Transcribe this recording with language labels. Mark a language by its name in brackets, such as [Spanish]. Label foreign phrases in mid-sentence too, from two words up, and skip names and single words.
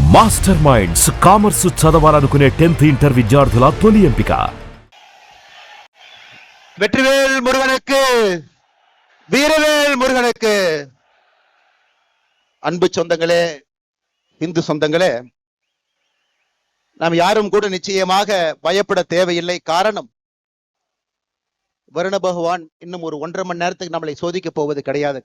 [Telugu] మాస్టర్ మైండ్స్ కామర్స్ చదవాలనుకునే 10th ఇంటర్ విద్యార్థుల తొలి ఎంపిక. [Tamil] வெற்றிவேல் முருகனுக்கு, வீரவேல் முருகனுக்கு. அன்பு சொந்தங்களே, இந்து சொந்தங்களே, நாம் யாரும் கூட நிச்சயமாக பயப்பட தேவையில்லை. காரணம், வருண பகவான் இன்னும் ஒரு 1.5 மணி நேரத்துக்கு நம்மளை சோதிக்க போவது கிடையாது.